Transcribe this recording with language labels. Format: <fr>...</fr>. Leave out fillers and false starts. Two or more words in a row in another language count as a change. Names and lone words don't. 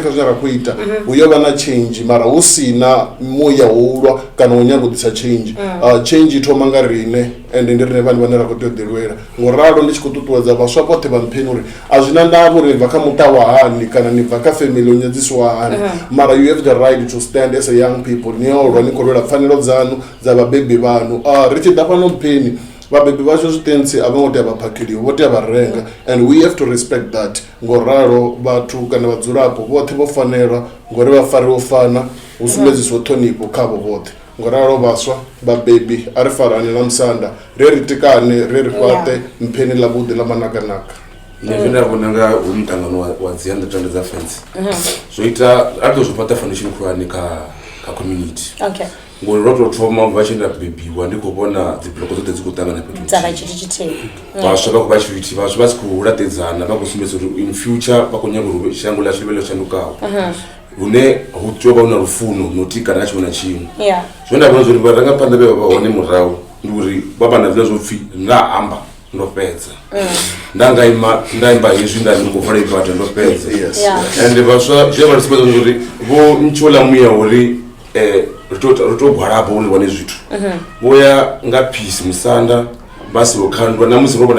<ve>kha zwine ra khou ita hu yo vha na change mara hu si na muya wo ulwa kana u nyaga u ḓisa change change i thoma nga rine ende ndi rine vhane vhane ra khou tea u ḓilwela ngoralo ndi tshi khou ṱuṱuwedza vhaswa vhoṱhe vha mpheni uri a zwi na ndavha uri ni bva kha muṱa wa hani kana ni bva kha family o nyadzisiwa hani mara</ve> <en>you have the right to stand as a young people</en> <ve>ni olwa ni khou lwela pfanelo dzanu dza vhabebi vhanu ri tshi ḓa fhano mpheni vhabebi vhashu zwitentsi a vho ngo tea vha phakheliwa vho tea vha renga</ve> <en>and we have to respect that</en> <ve>ngoralo vhathu kana vhadzulapo vhoṱhe vho fanelwa ngori vha fariwa u fana hu sumbedziswa ṱhonifho khavho vhoṱhe ngoralo vhaswa vhabebi a ri farane na musanda ri tikane ri fhaṱe mpheni ḽa vhuḓi ḽa manakanaka nṋe zwine nda vhona nga hu mutangano wa dzi 100 dza fence zwo ita a ri ḓo zwi fhaṱa foundation khulwane kha community ngori ro tou thoma vha tshi nda bebiwa ndi khou vhona dzi bloko dzoṱhe dzi khou ṱangana fhethu vhaswa vha khou vha tshithu vhaswa vha si khou laṱedzana vha khou sumbedza uri</ve> <en>in future</en> <ve>vha khou nyaga uri shango ḽashu ḽi vhe ḽo shandukaho hune hu tea u vha hu na lufuno no tikana na tshiṅwe na tshiṅwe zwine nda vhona zwa uri vharangaphanḓa vhe vha vha hone murahu ndi uri vha vha na zwiḽa zwo pfhi nda amba ndo fhedza nda imba hezwi nda ndi khou vala ibada ndo fhedza ende vhaswa zwi vha ri sumbedza uri vho ntsho ḽa muya uri ri tou gwalaba uri wane zwithu vho ya nga peace musanda vha si ho khandwa na musi ro vhona</ve>